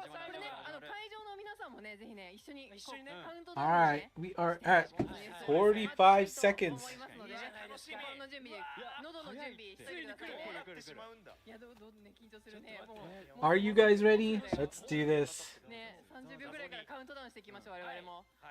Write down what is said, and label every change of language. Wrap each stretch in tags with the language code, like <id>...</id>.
<ja>これね会場の皆さんもねぜひね一緒にカウントダウン</ja> <en>Alright, we are at 45 seconds.</en> <ja>心の準備、喉の準備してくださいね。いやどんね緊張するね。</ja> <en>Are you guys ready? Let's do this.</en> <ja>ね、30秒ぐらいからカウントダウンしていきましょう我々も。</ja>